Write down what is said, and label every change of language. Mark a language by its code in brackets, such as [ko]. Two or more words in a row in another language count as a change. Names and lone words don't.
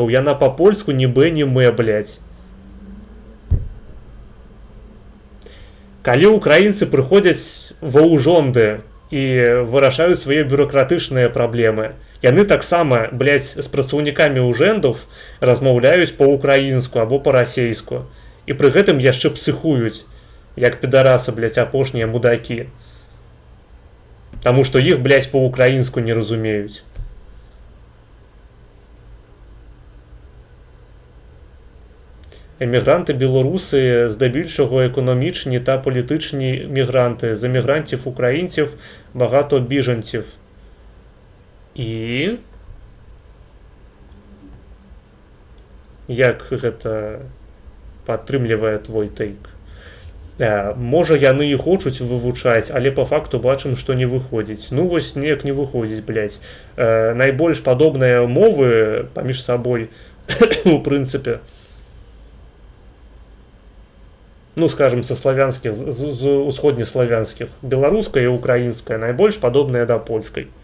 [be] Яна па-польску ні бэ, ні мэ, блядь. Калі украінцы прыходзяць ва ўжонды і вырашаюць свае бюракратычныя праблемы, яны таксама, блядь, з працаўнікамі ўжэндаў размаўляюць па-украінску або па-расейску. І пры гэтым яшчэ псіхуюць, як підарасы, блядь, апошнія мудакі. Таму што іх, блядь, па-украінску не разумеюць. [uk] Емігранти білоруси здебільшого економічні та політичні мігранти. З емігрантів-українців багато біженців. І... [be] Як гэта падтрымлівае твой тейк? Можа, яны і хочуць вывучаць, але па факту бачым, што не выходзіць. Ну, вось неяк не выходзіць, блядь. Найбольш падобныя мовы паміж сабой, у прынцыпе, ну, скажем, со славянскіх, з усходнеславянскіх, беларуская і украінская, найбольш падобныя да польскай.